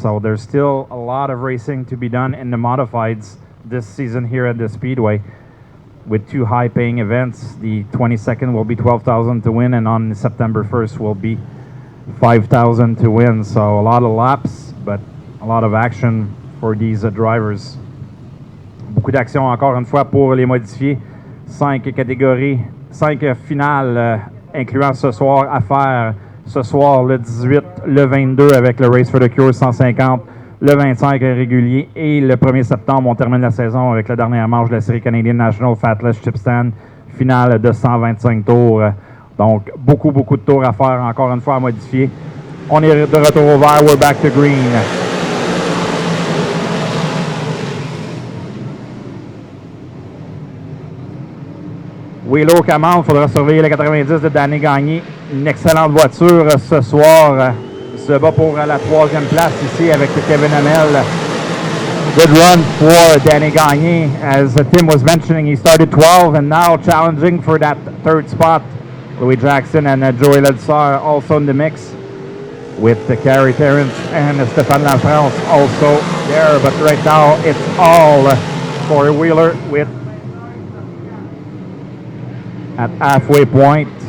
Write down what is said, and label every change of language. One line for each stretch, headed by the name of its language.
English: So there's still a lot of racing to be done in the modifieds this season here at the Speedway, with 2 high-paying events. The 22nd will be $12,000 to win, and on September 1st will be $5,000 to win. So a lot of laps, but a lot of action for these drivers.
French: Beaucoup d'action encore une fois pour les modifiés. 5 catégories, 5 finales, incluant ce soir à faire. Ce soir, le 18, le 22 avec le Race for the Cure 150, le 25 régulier, et le 1er septembre, on termine la saison avec la dernière manche de la série Canadian National Fatless Chip Stand, finale de 125 tours. Donc, beaucoup de tours à faire, encore une fois à modifier. On est de retour au vert,
English: we're back to green.
French: Wheeler Camant, il faudra surveiller le 90 de Danny Gagné. Une excellente voiture ce soir. Se bat pour la 3e place ici avec Kevin Hamel.
English: Good run for Danny Gagné. As Tim was mentioning, he started 12 and now challenging for that 3rd spot. Louis Jackson and Joey Ledsar also in the mix, with Carrie Terrence and Stéphane Lafrance also there. But right now it's all Corey Wheeler with at halfway point.